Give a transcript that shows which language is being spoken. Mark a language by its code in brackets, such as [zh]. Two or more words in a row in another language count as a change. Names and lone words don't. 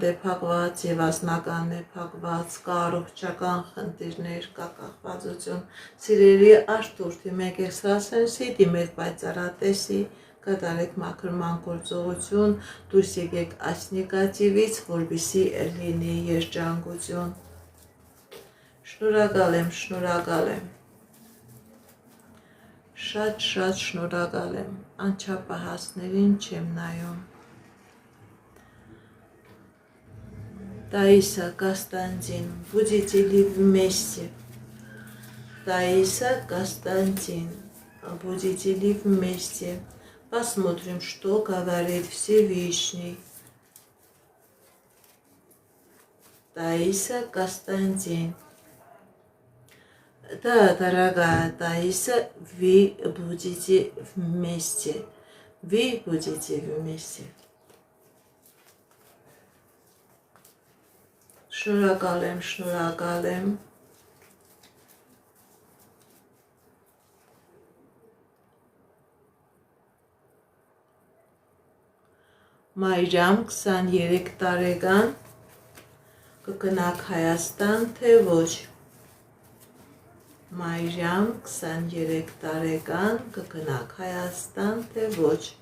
[hy] է փակված, եւ անձնական է փակված, կա առողջական խնդիրներ, կա կախվածություն։ Սիրելի Արթուր, դիմեք էքստրասենսի, դիմեք պայծառատեսի, կատարեք մաքրման գործողություն, դուրս եկեք այս նեգատիվից, որպեսզի լինի երջանկություն։ Շնորհակալ եմ, շնորհակալ եմ։ Շատ շնորհակալ եմ, անչափահասներին չեմ նայում։ [ru] Таиса, Константин, будете ли вместе? Таиса, Константин, будете ли вместе? Посмотрим, что говорит Всевышний. Таиса, Константин. Да, дорогая Таиса, вы будете вместе. Вы будете вместе. [hy] Շնորհակալ եմ։ Մայրամ 23 տարեկան, կգնաք Հայաստան, թե ոչ։ Մայրամ 23 տարեկան, կգնաք Հայաստան, թե ոչ։